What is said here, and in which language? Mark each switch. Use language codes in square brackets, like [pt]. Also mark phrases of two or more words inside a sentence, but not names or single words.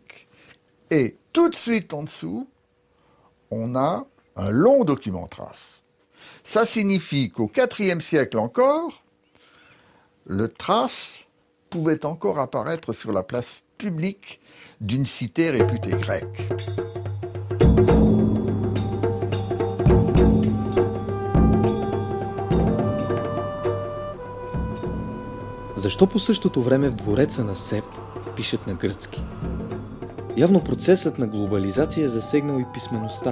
[fr] Et tout de suite en dessous, on a un long document thrace. Ça signifie qu'au IVe siècle encore, le thrace pouvait encore apparaître sur la place publique d'une cité réputée grecque. [bg] Защо по същото време в двореца на Севт пишат на гръцки? Явно процесът на глобализация е засегнал и писмеността.